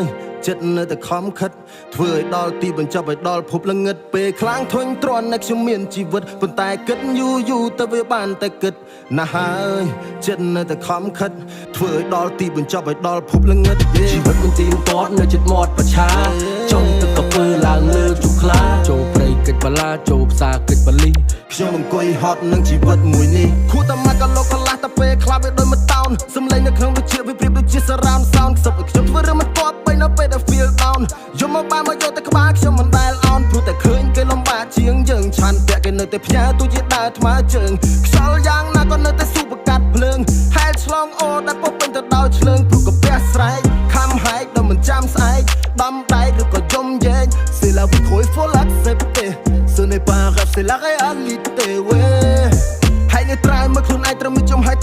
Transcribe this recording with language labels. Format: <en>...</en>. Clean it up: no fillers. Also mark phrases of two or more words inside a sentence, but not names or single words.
<km>ចិត្តនៅតែខំខិតធ្វើឲ្យដល់ទីបញ្ចប់ឲ្យដល់ភពល្ងឹតពេលខ្លាំងធុញទ្រាន់នៅខ្ញុំមានជីវិតប៉ុន្តែគិតយូរទៅវាបានតែគិតណាស់ហើយចិត្តនៅតែខំខិតធ្វើឲ្យដល់ទីបញ្ចប់ឲ្យដល់ភពល្ងឹតជីវិតមិនទៀងទាត់នៅចិត្តមាត់ប្រឆាចង់ ទឹកកពើឡើងលើជុកខ្លាចូលព្រៃកិច្ចបលាចូលផ្សារកិច្ចបលីខ្ញុំអង្គុយហត់នឹងជីវិតមួយនេះខួរតែមកក៏លោកកន្លះតែពេលខ្លះវាដូចមួយតោនសំឡេងនៅក្នុងវិជ្ជាវាប្រៀបដូចជា</km> <en>surround sound</en> <km>ខ្សឹបឲ្យខ្ញុំធ្វើរឿងមិនទាត់បីនៅពេលដែល</km> <en>feel down</en> <km>យកមកបានមកយកតែក្បាលខ្ញុំមិន ដែលអោនព្រោះតែឃើញគេលំបាកជាងយើងឆាន់ពាក់គេនៅតែផ្ញើទូជាដើរថ្មើរជើងខ្យល់យ៉ាងណាក៏នៅតែស៊ូបកាត់ភ្លើងហែលឆ្លងអូដែលពុកពេញទៅដោយឆ្លើងព្រោះកាពះស្រែកខំហែកដល់ មិនចាំស្អែកដំដែកឬក៏យំយែង</km> <fr>C'est la vie qu'il faut l'accepter Ce n'est pas un rêve c'est la réalité ouais</fr> <km>ហើយនេះត្រៃមកខ្លួនឯងត្រូវមានចំហើយ</km>